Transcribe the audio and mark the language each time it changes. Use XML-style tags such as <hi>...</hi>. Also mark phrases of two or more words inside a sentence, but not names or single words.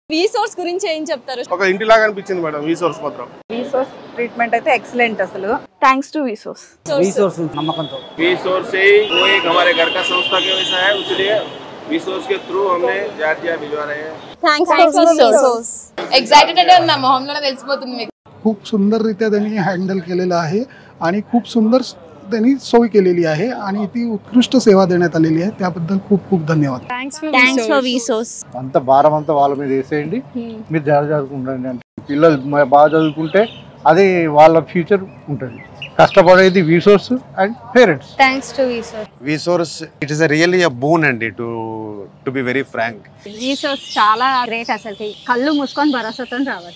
<te>వీసోర్స్ గురించి ఏం చెప్తారు? ఒక ఇంటిలాగా అనిపించింది మేడం వీసోర్స్ మాత్రం. వీసోర్స్ ట్రీట్మెంట్ అయితే ఎక్సలెంట్ అసలు.</te> <en>Thanks to VSource.</en> <te>వీసోర్స్ నమ్మకంతో</te> <hi>వీసోర్స్ से वो एक हमारे घर का संस्था के वैसा है, इसलिए వీసోర్స్ के थ्रू हमने जार्जिया भिजवा रहे हैं.</hi> <en>Thanks to VSource.</en> <te>ఎక్సైటెడ్ అంటే నా మొహంలోనే తెలిసిపోతుంది మీకు.</te> <mr>खूप सुंदररित्या त्यांनी हँडल केलेलं आहे आणि खूप सुंदर त्यांनी सोय केलेली आहे आणि ती उत्कृष्ट सेवा देण्यात आलेली आहे. त्याबद्दल खूप खूप धन्यवाद.</mr> <en>Thanks for VSource.</en> <te>అంత భారం అంతా వాళ్ళ మీద వేసేయండి, మీరు చదువుకుంటండి అంటే పిల్లలు బాగా చదువుకుంటే అది వాళ్ళ ఫ్యూచర్ ఉంటుంది. కష్టపడేది వీసోర్స్</te> <en>and parents. Thanks to VSource. VSource it is really a boon andi to be very frank.</en> <te>వీసోర్స్ చాలా గ్రేట్ అసలు. కళ్ళు మూసుకొని భరోసాతో రావాలి.</te>